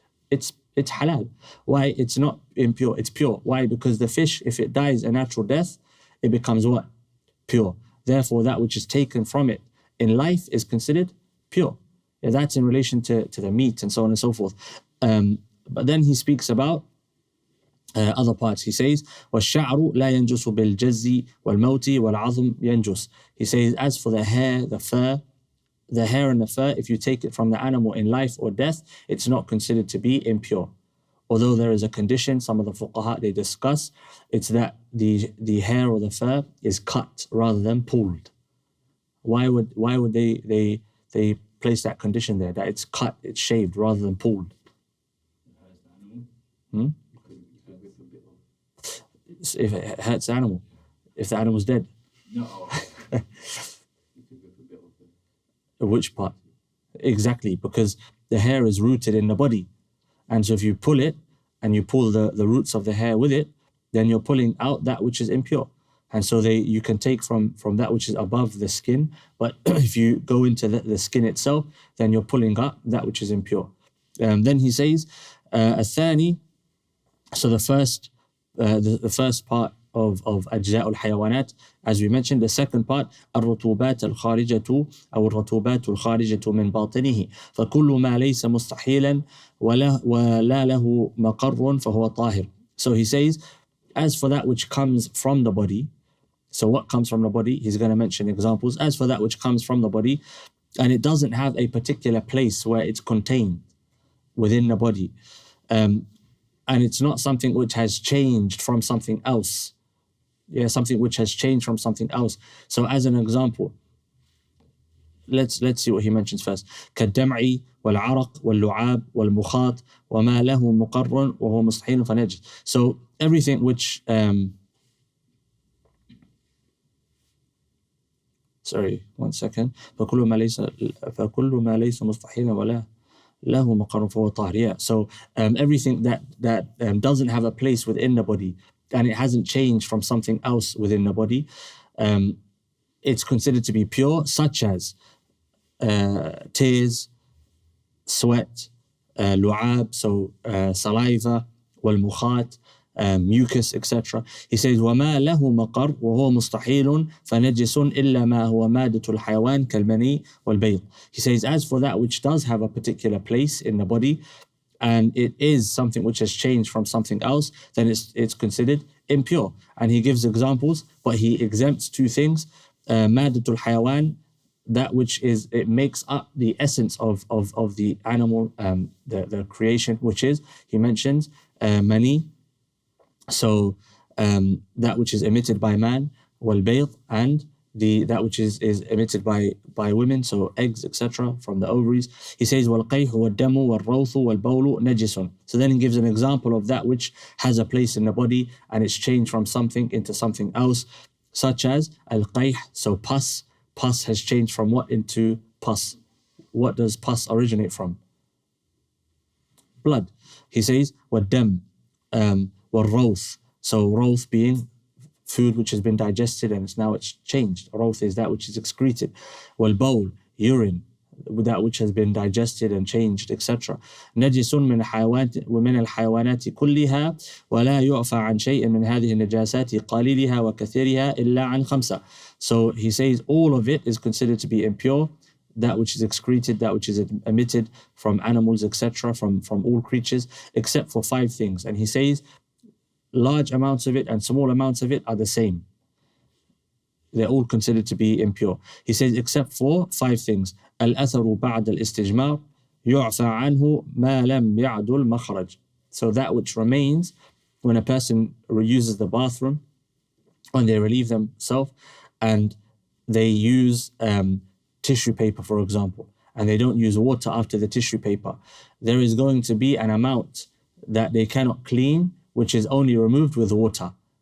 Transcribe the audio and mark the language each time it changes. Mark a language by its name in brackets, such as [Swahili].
[English] It's halal. Why? It's not impure, it's pure. Why? Because the fish, if it dies a natural death, it becomes what? Pure. Therefore, that which is taken from it in life is considered pure. Yeah, that's in relation to the meat and so on and so forth. But then he speaks about other parts. He says, [Arabic] وَالشَّعْرُ لَا يَنْجُسُ بِالْجَزِّ وَالْمَوْتِ وَالْعَظْمِ يَنْجُسُ. [English] He says, as for the hair, the fur, the hair and the fur, if you take it from the animal in life or death, it's not considered to be impure. Although there is a condition, some of the fuqaha, they discuss, it's that the hair or the fur is cut rather than pulled. Why would they place that condition there, that it's cut, it's shaved rather than pulled? If it hurts the animal, if the animal's dead. No. Which part? Exactly, because the hair is rooted in the body. And so if you pull it and you pull the roots of the hair with it, then you're pulling out that which is impure. And so you can take from that which is above the skin, but if you go into the skin itself, then you're pulling up that which is impure. Then he says, [Arabic] الثاني, [English] so the first part of [Arabic] أجزاء الحيوانات, [English] as we mentioned. The second part, [Arabic] الرطوبات الخارجة أو الرطوبات الخارجة من باطنه فكل ما ليس مستحيلا ولا له مقر فهو طاهر. [English] So he says, as for that which comes from the body, so what comes from the body, he's going to mention examples. As for that which comes from the body, and it doesn't have a particular place where it's contained within the body, and it's not something which has changed from something else. Yeah, something which has changed from something else. So as an example, let's see what he mentions first. [Arabic] كالدمع والعرق واللعاب والمخاط وما له مقر وهو مستحيل فنجس. [English] So everything which sorry, one second. [Arabic] فكل ما ليس مستحيلا ولا له مقر فهو طاهر. [English] Yeah. So everything that doesn't have a place within the body and it hasn't changed from something else within the body, it's considered to be pure, such as tears, sweat, lu'ab, so saliva, والمخاط, mucus, etc. He says, [Arabic] وَمَا لَهُ مَقَرْ وَهُوَ مُسْتَحِيلٌ فَنَجِسٌ إِلَّا مَا هُوَ مَادَةُ الْحَيَوَانِ كَالْمَنِي وَالْبَيْضِ. [English] He says, as for that which does have a particular place in the body, and it is something which has changed from something else, then it's considered impure. And he gives examples, but he exempts two things. [Arabic] مَادَةُ الْحَيَوَانِ, [English] that which is, it makes up the essence of the animal, the creation, which is, he mentions, mani, so that which is emitted by man, wal-bayd, and that which is emitted by women, so eggs, etc., from the ovaries. He says, [Arabic] وَالْقَيْحُ وَالدَّمُ وَالرَّوْثُ وَالْبَوْلُ نَجِسٌ. [English] So then he gives an example of that which has a place in the body and it's changed from something into something else, such as al-qayh, so pus. Pus has changed from what into pus? What does pus originate from? Blood. He says, [Arabic] وَالدَّمُ وَالرَّوْثُ. [English] So rawth being food which has been digested and it's changed. Rawth is that which is excreted. Wal-bawl, urine, that which has been digested and changed, etc. [Arabic] نجس من الحيوانات كلها ولا يعفى عن شيء من هذه النجاسات قليلها وكثيرها إلا عن خمسة. [English] So he says all of it is considered to be impure, that which is excreted, that which is emitted from animals, etc., from all creatures, except for 5 things. And he says large amounts of it and small amounts of it are the same. They're all considered to be impure. He says except for 5 things. [Arabic] الأثر بعد الاستجمار يعفى عنه ما لم يعد المخرج. [English] So that which remains when a person uses the bathroom, when they relieve themselves and they use tissue paper, for example, and they don't use water after the tissue paper, there is going to be an amount that they cannot clean, which is only removed with water.